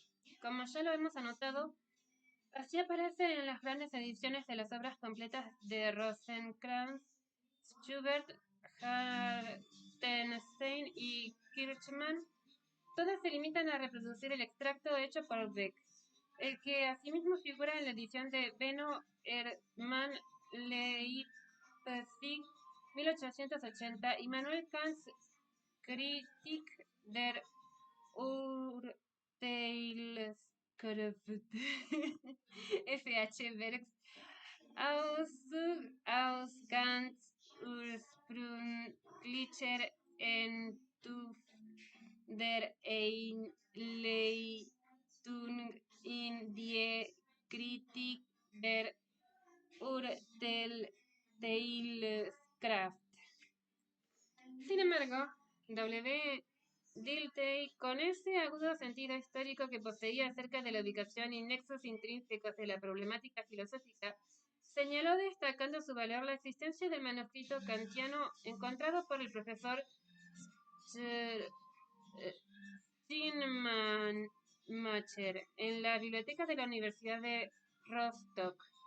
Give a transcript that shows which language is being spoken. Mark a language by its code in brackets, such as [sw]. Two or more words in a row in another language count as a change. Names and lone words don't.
[es] Como ya lo hemos anotado, así aparece en las grandes ediciones de las obras completas de Rosenkrantz, Schubert, Hartenstein y Kirchmann. Todas se limitan a reproducir el extracto hecho por Beck, el que asimismo figura en la edición de Benno Hermann Leipzig, 1880, y Manuel Kants Kritik der Urteilskraft F.H. Bergs Auszug aus Kants ursprünglicher Entwurf der Einleitung in die Kritik der Urteilskraft. Sin embargo, W. Dilthey, con ese agudo sentido histórico que poseía acerca de la ubicación y nexos intrínsecos de la problemática filosófica, señaló destacando su valor la existencia del manuscrito kantiano encontrado por el profesor Steinmacher en la biblioteca de la Universidad de Rostock.